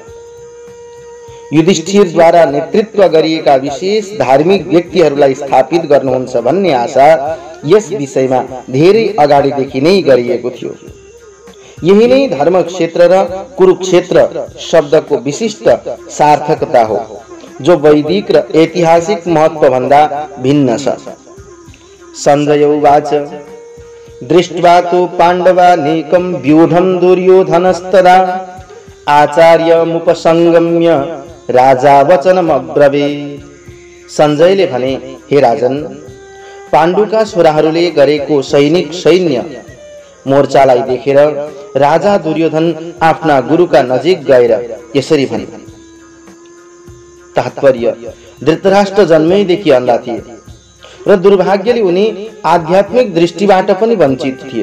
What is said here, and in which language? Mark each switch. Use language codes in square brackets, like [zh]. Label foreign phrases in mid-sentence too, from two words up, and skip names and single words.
[ne] युधिष्ठिरद्वारा नेतृत्व गरिएका विशेष धार्मिक व्यक्तिहरूलाई स्थापित गर्नुहुन्छ भन्ने आशा यस विषयमा धेरै अगाडिदेखि नै गरिएको थियो। यही नै धर्म क्षेत्र र कुरुक्षेत्र शब्दको विशिष्ट सार्थकता हो, जो वैदिक र ऐतिहासिक महत्व भन्दा भिन्न छ। [sa] संजय उवाच दृष्ट्वा तु पाण्डवानीकं व्यूढं दुर्योधनस्तदा आचार्यमुपसंगम्य राजा वचनमब्रवीत्। [ne] संजयले भने, हे राजन, पाण्डुका छोराहरूले गरेको सैन्य मोर्चालाई देखेर राजा दुर्योधन आफ्ना गुरुका नजिक गएर यसरी भने। तात्पर्य, धृतराष्ट्र जन्मैदेखि अन्धा थिए र दुर्भाग्यले उनी आध्यात्मिक दृष्टिबाट पनि वञ्चित थिए।